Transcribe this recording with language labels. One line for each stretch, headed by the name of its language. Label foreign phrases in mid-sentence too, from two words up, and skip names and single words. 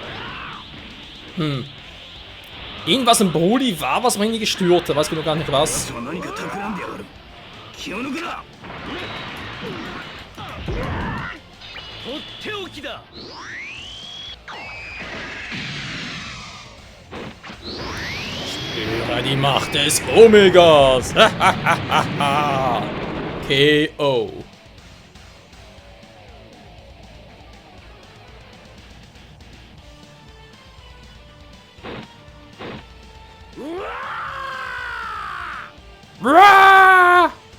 German: Hm. Irgendwas im Broly war, was mich gestört hat. Weiß genau gar nicht was.
Japanese: は何か企んでやがる気を抜くなとっておきだ
German: Spüre die Macht des Omegas. KO. Bra!